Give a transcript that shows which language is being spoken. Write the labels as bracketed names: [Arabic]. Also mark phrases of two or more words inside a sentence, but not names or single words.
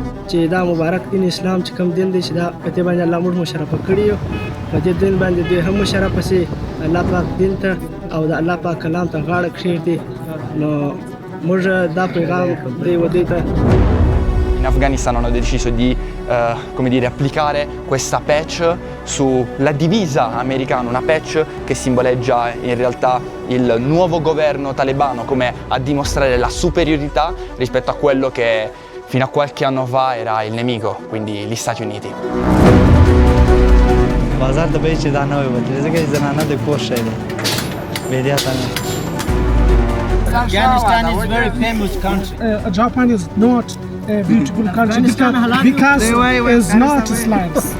[Pashto] چې دا مبارک دین اسلام چې کوم دین دی چې دا په دې باندې الله موږ مشرفه کړي یو په دې دین باندې دوی هم مشرفه سي الله پاک دین ته او د الله پاک کلام ته غاړه کښېږدي نو موږ دا پیغام دی ودې ته. [Italian] In Afghanistan hanno deciso di come dire, applicare questa patch sulla divisa americana, una patch che simboleggia in realtà il nuovo governo talebano, come a dimostrare la superiorità rispetto a quello che fino a qualche anno fa era il nemico, quindi gli Stati Uniti. [Pashto] بازار د به چې دا نه وي وتلی ځکه چې زنانه د کور شی دی بېدیاته نه. [English] Afghanistan is a very famous country. Japan is not a beautiful country because it's not Islam.